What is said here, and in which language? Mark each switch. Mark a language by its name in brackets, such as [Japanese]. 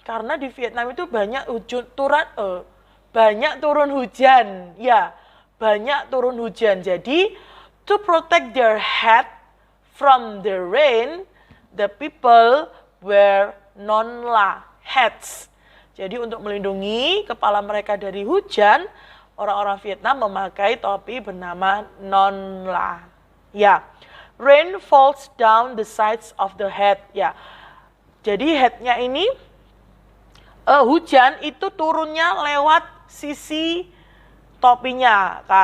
[Indonesian] Karena di Vietnam itu banyak turun hujan. Ya, banyak turun hujan. Jadi, [English] to protect their head from the rain, the people wear nonla hats. [Indonesian] Jadi untuk melindungi kepala mereka dari hujan, orang-orang Vietnam memakai topi bernama nonla. [English] Ya, rain falls down the sides of the head. [Indonesian] Ya, jadi headnya ini hujan itu turunnya lewat sisi topinya.